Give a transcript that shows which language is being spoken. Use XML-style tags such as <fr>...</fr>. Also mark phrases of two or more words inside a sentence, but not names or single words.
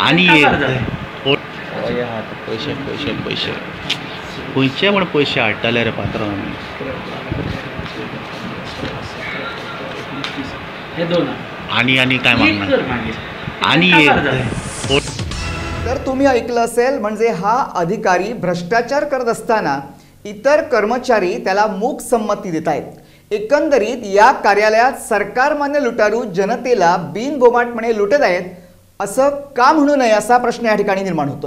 <kok>आनी काबार जाता. पयशे पयशे पयशे खंयचे म्हण पयशे हाडटाले रे पात्रांव आमी. हे 2 आनी काय एक मागना कर मागीर आनी काबार जाता.</kok> <mr>तर तुम्ही ऐकलं असेल म्हणजे हा अधिकारी भ्रष्टाचार करत असताना इतर कर्मचारी त्याला मूक संमती देत आहेत. एकंदरीत या कार्यालयात सरकारमान्य लुटारू जनतेला बिनबोमाटपणे लुटत आहेत असं का म्हणू नये असा प्रश्न या ठिकाणी निर्माण होतोय.</mr>